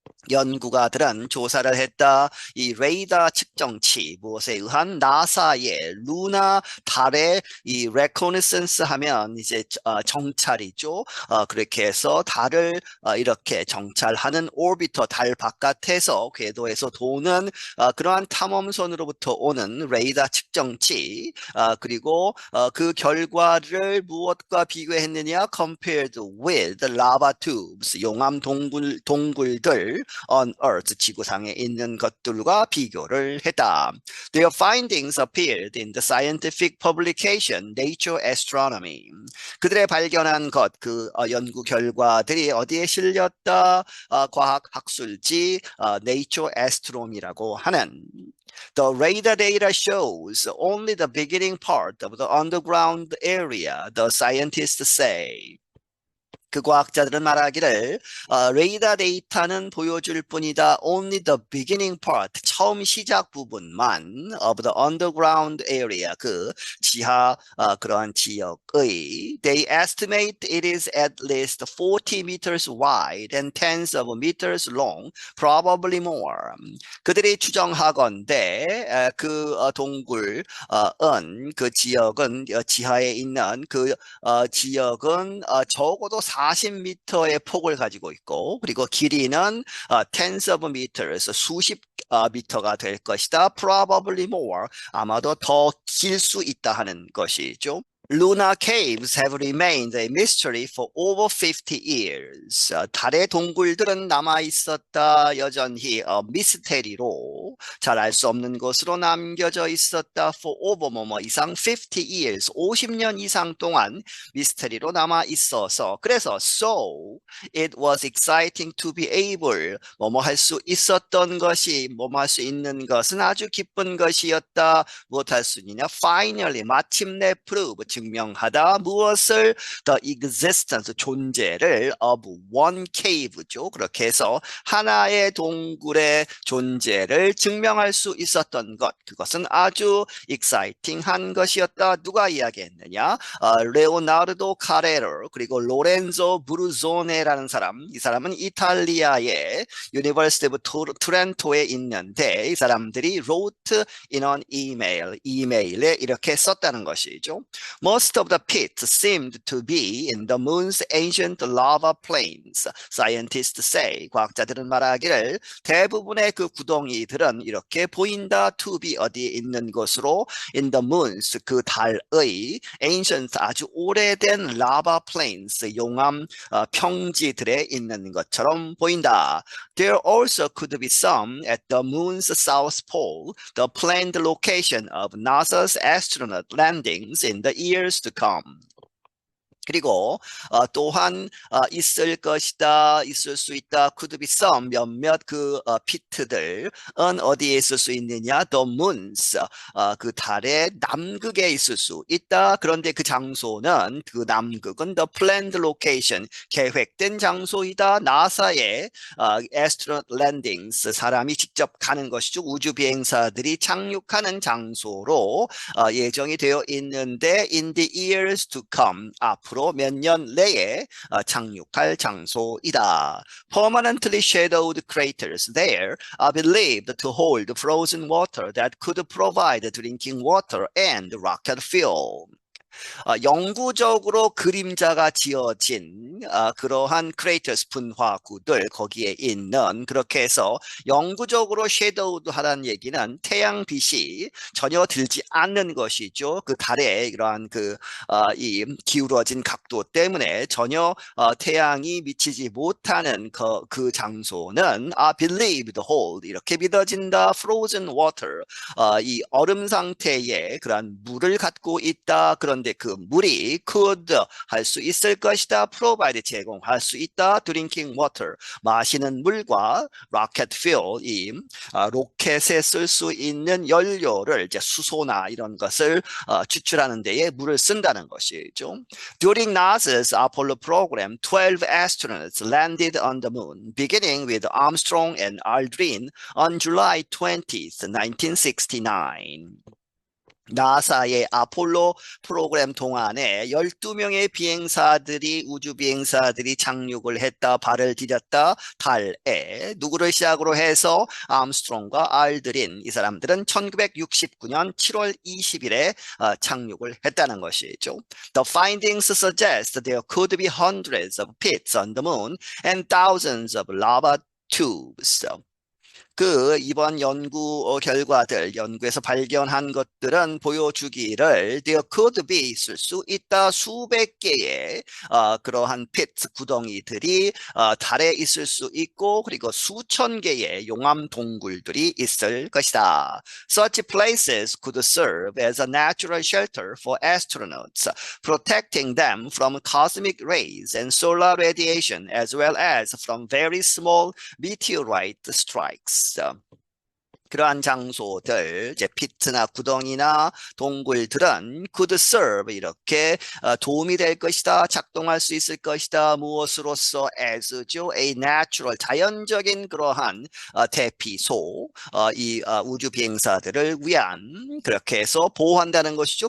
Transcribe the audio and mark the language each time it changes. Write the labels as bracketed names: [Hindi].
[Korean] 연구가들은 조사를 했다. 이 레이더 측정치, 무엇에 의한? 나사의 루나, 달의 이 레코니센스 하면 이제 정찰이죠. 그렇게 해서 달을 이렇게 정찰하는 오비터, 달 바깥에서 궤도에서 도는 그러한 탐험선으로부터 오는 레이더 측정치, 그리고 그 결과를 무엇과 비교했느냐? [English] compared with lava tubes, [Korean] 용암 동굴들 [English] on Earth, [Korean] 지구상에 있는 것들과 비교를 했다. [English] Their findings appeared in the scientific publication Nature Astronomy. [Korean] 그들의 발견한 것, 그 연구 결과들이 어디에 실렸다? 과학 학술지 Nature Astronomy라고 하는. [English] The radar data shows only the beginning part of the underground area, the scientists say. [Korean] 그 과학자들은 말하기를 레이더 데이터는 보여줄 뿐이다. [English] Only the beginning part, [Korean] 처음 시작 부분만 [English] of the underground area, [Korean] 그 지하 그러한 지역의 [English] they estimate it is at least 40 meters wide and tens of meters long, probably more. [Korean] 그들이 추정하건대 그 동굴은 그 지역은 지하에 있는 그 지역은 적어도 40m의 폭을 가지고 있고 그리고 길이는 [English] tens of meters, [Korean] 수십 미터가 될 것이다. [English] Probably more, [Korean] 아마도 더 길 수 있다 하는 것이죠. [English] Lunar caves have remained a mystery for over 50 years. [Korean] 달의 동굴들은 남아 있었다. 여전히 미스테리로 잘 알 수 없는 것으로 남겨져 있었다. [English] For over [Korean] 뭐뭐 이상 [English] 50 years, [Korean] 50년 이상 동안 미스테리로 남아 있어서 그래서 [English] so it was exciting to be able [Korean] 뭐뭐 할 수 있었던 것이 뭐뭐 할 수 있는 것은 아주 기쁜 것이었다. 무엇 할 수 있느냐? Finally, 마침내 prove 증명하다. 무엇을? [English] The existence, [Korean] 존재를 [English] of one cave [Korean] 죠. 그렇게 해서 하나의 동굴의 존재를 증명할 수 있었던 것. 그것은 아주 exciting한 것이었다. 누가 이야기했느냐? 레오나르도 카레로 그리고 로렌조 브루조네라는 사람. 이 사람은 이탈리아의 유니버시티 오브 트렌토에 있는데 이 사람들이 [English] wrote in an email, [Korean] 이메일에 이렇게 썼다는 것이죠. [English] Most of the pits seemed to be in the moon's ancient lava plains. Scientists say, [Korean] 과학자들은 말하기를 대부분의 그 구덩이들은 이렇게 보인다. [English] To be [Korean] 어디에 있는 것으로 [English] in the moon's [Korean] 그 달의 ancient 아주 오래된 [English] lava plains [Korean] 용암 평지들에 있는 것처럼 보인다. [English] There also could be some at the moon's south pole, the planned location of NASA's astronaut landings in the years to come. [Korean] 그리고 또한 있을 것이다, 있을 수 있다, [English] could be some [Korean] 몇몇 그 피트들은 어디에 있을 수 있느냐? [English] The moons, [Korean] 그 달의 남극에 있을 수 있다. 그런데 그 장소는 그 남극은 [English] the planned location, [Korean] 계획된 장소이다. 나사의 [English] astronaut landings, [Korean] 사람이 직접 가는 것이죠. 우주 비행사들이 착륙하는 장소로 예정이 되어 있는데 [English] in the years to come, [Korean] 앞으로 몇 년 내에 착륙할 장소이다. [English] Permanently shadowed craters there are believed to hold frozen water that could provide drinking water and rocket fuel. [Korean] 영구적으로 그림자가 지어진 그러한 크레이터스 분화구들 거기에 있는 그렇게 해서 영구적으로 섀도우드 하라는 얘기는 태양빛이 전혀 들지 않는 것이죠. 그 달의 이러한 이 기울어진 각도 때문에 전혀 태양이 미치지 못하는 그 장소는 [English] believed hold [Korean] 이렇게 믿어진다. [English] frozen water [Korean] 이 얼음 상태의 그러한 물을 갖고 있다. 그런데 그 물이 could 할 수 있을 것이다. provide 제공할 수 있다. [English] drinking water [Korean] 마시는 물과 [English] rocket fuel [Korean] 이 로켓에 쓸 수 있는 연료를 이제 수소나 이런 것을 추출하는 데에 물을 쓴다는 것이죠. [English] During NASA's Apollo program, 12 astronauts landed on the moon, beginning with Armstrong and Aldrin on July 20th, 1969. [Korean] 나사의 아폴로 프로그램 동안에 12명의 비행사들이 우주 비행사들이 착륙을 했다. 발을 디뎠다. 달에 누구를 시작으로 해서 암스트롱과 알드린 이 사람들은 1969년 7월 20일에 착륙을 했다는 것이죠. [English] The findings suggest there could be hundreds of pits on the moon and thousands of lava tubes. [Korean] 그 이번 연구 결과들, 연구에서 발견한 것들은 보여주기를 [English] there could be [Korean] 있을 수 있다. 수백 개의 그러한 pit 구덩이들이 달에 있을 수 있고 그리고 수천 개의 용암 동굴들이 있을 것이다. [English] Such places could serve as a natural shelter for astronauts, protecting them from cosmic rays and solar radiation as well as from very small meteorite strikes. [Korean] 그러한 장소들, 이제 피트나 구덩이나 동굴들은 [English] could serve [Korean] 이렇게 도움이 될 것이다, 작동할 수 있을 것이다. 무엇으로서 as죠, [English] a natural [Korean] 자연적인 그러한 대피소, 이 우주 비행사들을 위한 그렇게 해서 보호한다는 것이죠.